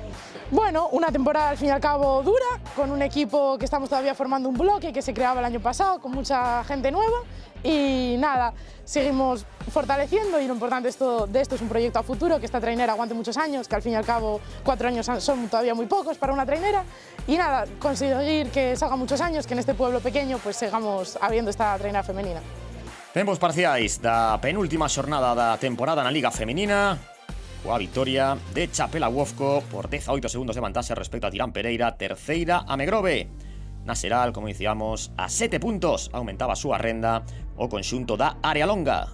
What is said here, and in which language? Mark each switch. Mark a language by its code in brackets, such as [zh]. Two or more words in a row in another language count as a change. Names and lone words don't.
[es] Bueno, una temporada al fin y al cabo dura, con un equipo que estamos todavía formando un bloque que se creaba el año pasado, con mucha gente nueva. Y nada, seguimos fortaleciendo y lo importante de esto es un proyecto a futuro, que esta trainera aguante muchos años, que al fin y al cabo 4 años son todavía muy pocos para una trainera. Y nada, conseguir que salga muchos años, que en este pueblo pequeño pues sigamos habiendo esta trainera femenina. [gl] Tempos parciais da penúltima xornada da temporada na Liga Femenina, coa vitoria de Chapela Uofco por 18 segundos de vantaxe respecto a Tirán Pereira, terceira a Megrove. Na xeral, como dicíamos, a 7 puntos aumentaba a súa renda o conxunto da Área Longa.